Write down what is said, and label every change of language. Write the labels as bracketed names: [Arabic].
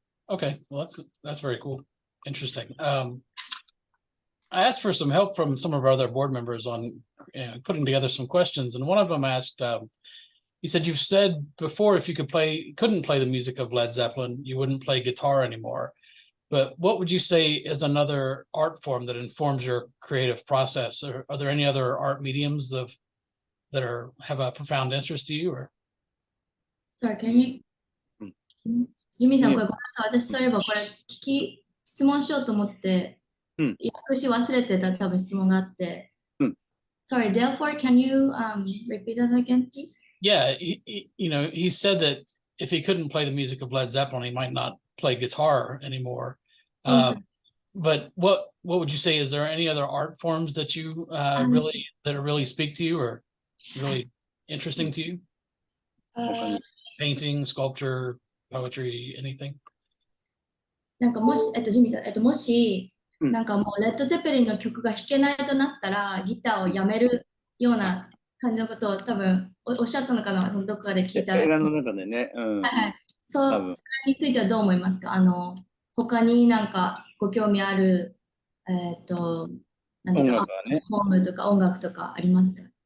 [English] Okay, well, that's very cool. Interesting. I asked for some help from some of our other board members on putting together some questions, and one of them asked, he said, "You've said before if you couldn't play the music of Led Zeppelin, you wouldn't play guitar anymore. But what would you say is another art form that informs your creative process? Or are there any other art mediums that have a profound interest to you?" Or Sorry, can you? [Japanese] ジミーさん、これごめんなさい。私、そういえばこれ質問しようと思って、訳し忘れてた多分質問があって。 [English] Sorry, Delford, can you repeat that again, please? Yeah, he said that if he couldn't play the music of Led Zeppelin, he might not play guitar anymore. But what would you say? Is there any other art forms that you really speak to you or really interesting to you? Painting, sculpture, poetry, anything? [Japanese] なんかもし、ジミーさん、もし、なんかもうレッド・ゼッペリンの曲が弾けないとなったら、ギターをやめるような感じのことを多分おっしゃったのかな、そのどこかで聞いたら。映画の中でね。はい。それについてはどう思いますか？他になんかご興味ある、なんていうか、フォームとか音楽とかありますか？